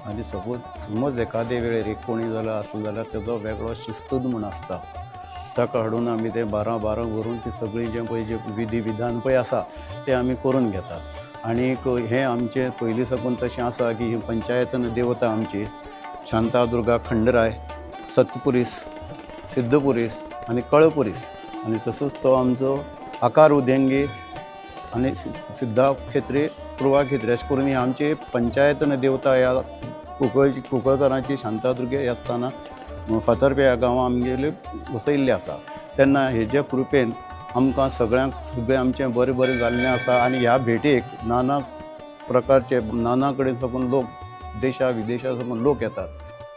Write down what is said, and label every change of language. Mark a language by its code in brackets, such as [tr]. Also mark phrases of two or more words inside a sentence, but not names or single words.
[kok] आनी समज एखादे वेळेर एक कोणी जालो आसलो जाल्यार तेजो वेगळो शिस्तूद म्हूण आसता, ताका हाडून आमी ते 12 व्हरून ती सगळी जे पळय जे विधी विधान पळय आसा ते आमी करून घेतात। आनी हें आमचें पयलीं साकून तशें आसा की ही पंचायतन देवता आमची शांतादुर्गा खंडराय, सतपुरीस, सिद्धपुरीस आनी कळपुरीस। आनी तसोच तो आमचो आकार उदेंगी आनी सिद्धा खेत्री पूर्वा खेत्री अशें करून ही आमची पंचायतन देवता ह्या कुंकळकारांची शांतादुर्गे ह्या स्थानाक फातर्पे ह्या गांवां आमगेले वसयल्ले आसा। तेन्ना हेजे कृपेन आमकां सगळ्यांक सगळें आमचें बरें बरें जाल्लें आसा। आनी ह्या भेटेक नाना प्रकारचे नाना कडेन साकून लोक देशा विदेशा साकून लोक येतात।